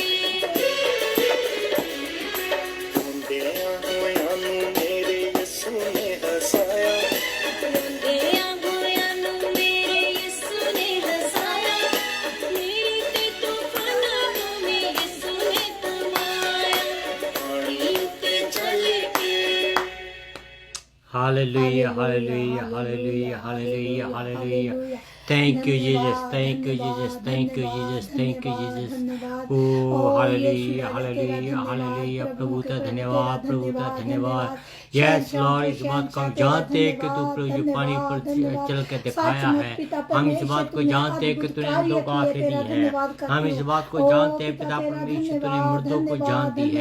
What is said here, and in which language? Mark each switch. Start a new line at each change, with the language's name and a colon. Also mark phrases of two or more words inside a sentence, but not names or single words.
Punjabi: ਰੋਂਦਿਆਂ ਹੋਇਆਂ ਨੂੰ ਮੇਰੇ ਯਿਸੂ ਨੇ ਹਸਾਇਆ ਰੋਂਦਿਆਂ ਹੋਇਆਂ ਨੂੰ ਮੇਰੇ ਯਿਸੂ ਨੇ ਹਸਾਇਆ ਮੇਰੇ ਤੇ ਤੂਫ਼ਾਨਾਂ ਨੂੰ ਵੀ ਯਿਸੂ ਨੇ ਥਮਾਇਆ ਪਾਣੀ ਉੱਤੇ ਚੱਲ ਕੇ
English: Hallelujah, hallelujah, hallelujah, hallelujah, hallelujah. Thank you, Jesus. Thank you, Jesus. Thank you, Jesus. Thank you, Jesus. Oh, hallelujah, hallelujah, hallelujah.
Hindi: प्रभु का धन्यवाद, प्रभु का धन्यवाद.
English: Yes, Lord,
Hindi: इस बात को हम जानते हैं कि तू प्रभु जी पानी पर चल के दिखाया है. हम इस बात को जानते हैं कि तूने अंधों को आंखें दी है. हम इस बात को जानते हैं पिता परमेश्वर तूने मुर्दों को जानती है.